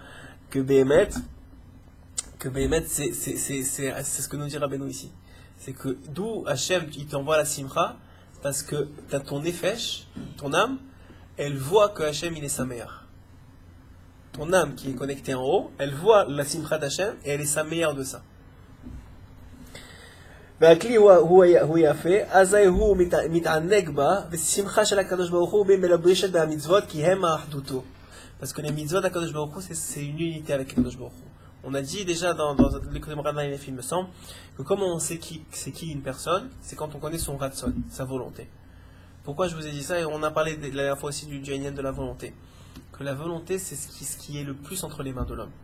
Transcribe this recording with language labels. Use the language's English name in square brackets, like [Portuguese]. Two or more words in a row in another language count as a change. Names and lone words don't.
[French] Que Béhémet, c'est ce que nous dit Rabbeinu ici. C'est que d'où Hachem, il t'envoie la simcha, parce que t'as ton nefesh, ton âme, elle voit que Hachem, il est sa meilleure. Ton âme qui est connectée en haut, elle voit la simcha d'Hachem, et elle est sa meilleure de ça. [Hebrew] והכלי הוא יפה, אזי הוא מתענג בה, ושמחה של הקדוש ברוך הוא מלבשת בהמצוות, כי הם האחדותו. [French] Parce que les mitzvot d' [Hebrew] הקדוש ברוך הוא, [French] c'est une unité avec [Hebrew] הקדוש ברוך הוא. [French] On a dit déjà dans l'école de Radha et les films, me semble, que comment on sait c'est qui une personne, c'est quand on connaît son ratson, sa volonté. Pourquoi je vous ai dit ça? Et on a parlé la dernière fois aussi du Inyan de la volonté. Que la volonté, c'est ce qui est le plus entre les mains de l'homme.